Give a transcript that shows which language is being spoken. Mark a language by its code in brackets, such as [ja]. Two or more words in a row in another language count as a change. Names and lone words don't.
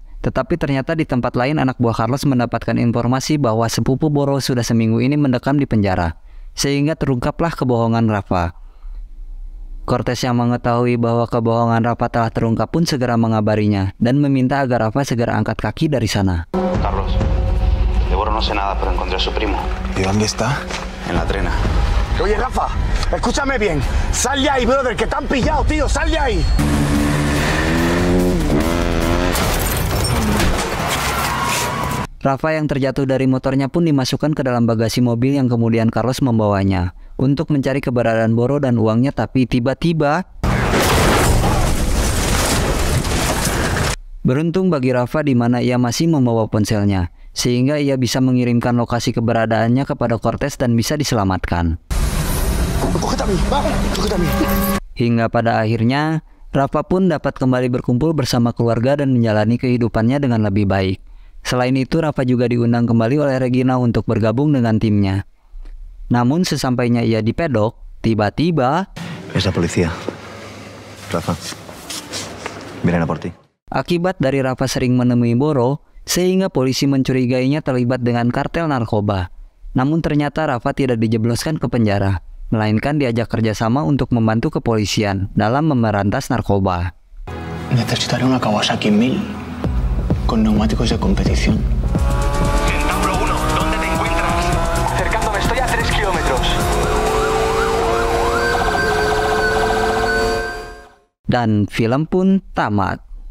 [id] Tetapi ternyata di tempat lain anak buah Carlos mendapatkan informasi bahwa sepupu Boro sudah seminggu ini mendekam di penjara, sehingga terungkaplah kebohongan Rafa. Cortés yang mengetahui bahwa kebohongan Rafa telah terungkap pun segera mengabarinya dan meminta agar Rafa segera angkat kaki dari sana. [es] Carlos, de Boro no sé nada, pero encontré a su primo. ¿Y dónde está? En la trena. Oye, Rafa, escúchame bien. Sal de ahí, brother, que te han pillado, tío. Sal de ahí. [id] Rafa yang terjatuh dari motornya pun dimasukkan ke dalam bagasi mobil yang kemudian Carlos membawanya untuk mencari keberadaan Boro dan uangnya, tapi tiba-tiba beruntung bagi Rafa di mana ia masih membawa ponselnya, sehingga ia bisa mengirimkan lokasi keberadaannya kepada Cortés dan bisa diselamatkan. Hingga pada akhirnya, Rafa pun dapat kembali berkumpul bersama keluarga dan menjalani kehidupannya dengan lebih baik. Selain itu, Rafa juga diundang kembali oleh Regina untuk bergabung dengan timnya. Namun sesampainya ia di pedok, tiba-tiba [es] Es la policía. Rafa, vienen a por ti. [id] akibat dari Rafa sering menemui Boro, sehingga polisi mencurigainya terlibat dengan kartel narkoba. Namun ternyata Rafa tidak dijebloskan ke penjara, melainkan diajak kerjasama untuk membantu kepolisian dalam memberantas narkoba. [es] Necesitaré una Kawasaki 1000 con neumáticos de competición. Centauro 1, ¿dónde te encuentras? Acercándome, estoy a 3 kilómetros. [id] Dan film pun tamat.